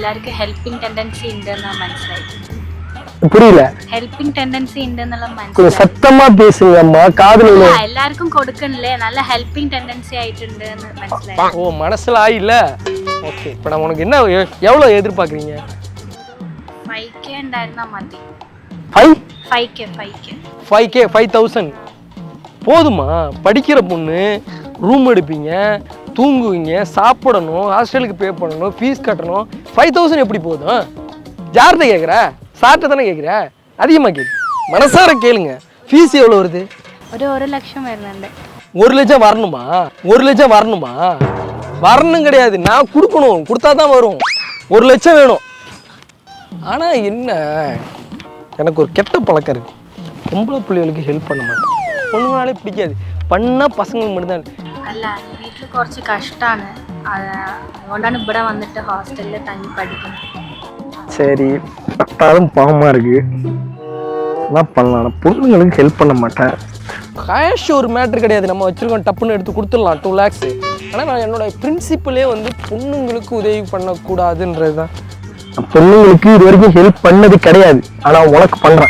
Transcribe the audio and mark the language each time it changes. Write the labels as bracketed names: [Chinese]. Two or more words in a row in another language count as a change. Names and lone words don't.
[Tamil] எல்லாருக்கும் ஹெல்பிங் டெண்டன்சி உண்டு நான் മനസ്സിലായി. புரியல. ஹெல்பிங் டெண்டன்சி உண்டுன்னு கொஞ்சம் [Malayalam] മനസ്സിലായി. [Tamil] சத்தமா பேசுங்கம்மா, காதுல இல்ல. எல்லாருக்கும் கொடுக்கணும்ல, நல்ல ஹெல்பிங் டெண்டன்சி ஆயிட்டுன்னு മനസ്സിലായി. ஓ மனசுல ஆயில்ல. ஓகே, இப்போ நான் உனக்கு என்ன எவ்வளோ எதிர்பார்க்குறீங்க? [Malayalam] 5K ഉണ്ടായിരുന്നാ മതി. 5K 5K [Tamil] 5000 போதுமா? படிக்கிற பொண்ணு, ரூம் எடுப்பீங்க, தூங்குவீங்க, சாப்பிடணும், ஹாஸ்டலுக்கு பே பண்ணணும், ஃபீஸ் கட்டணும். 5000 எப்படி போதும்? யார்கிட்ட கேட்குற? சார்கிட்ட தானே கேட்குற? அதிகமாக கேட்கு, மனசார கேளுங்க. ஃபீஸ் எவ்வளோ வருது? [Malayalam] ഒരു 1 ലക്ഷം വരുന്നുണ്ട്. [Tamil] 1 லட்சம் வரணுமா? 1 லட்சம் வரணுமா? வரணும் கிடையாது, நான் கொடுக்கணும், கொடுத்தா தான் வரும். 1 லட்சம் வேணும். ஆனால் என்ன, எனக்கு ஒரு கெட்ட பழக்கம் இருக்கு. பொம்பளை பிள்ளைகளுக்கு ஹெல்ப் பண்ண மாட்டேன். பொண்ணுங்களாலே பிடிக்காது, பண்ணால் பசங்களுக்கு மட்டும்தான். [Malayalam] അല്ല, വീട്ടിൽ കുറച്ച് കഷ്ടമാണ്, അതുകൊണ്ടാണ് ഇവിടെ വന്നിട്ട് ഹോസ്റ്റലിൽ തങ്ങി പഠിക്കുന്നത്. [Tamil] சரி, பட்டாலும் பாவமா இருக்கு, என்ன பண்ணலாம்? பொண்ணுங்களுக்கு ஹெல்ப் பண்ண மாட்டேன். கேஷ் ஒரு மேட்ரு கிடையாது, நம்ம வச்சுருக்கோம், டப்புன்னு எடுத்து கொடுத்துடலாம் 2 lakhs. ஆனால் நான் என்னோட பிரின்சிப்பிளே வந்து பொண்ணுங்களுக்கு உதவி பண்ணக்கூடாதுன்றது தான். பொண்ணுங்களுக்கு இது வரைக்கும் ஹெல்ப் பண்ணது கிடையாது, ஆனா உனக்கு பண்றேன்.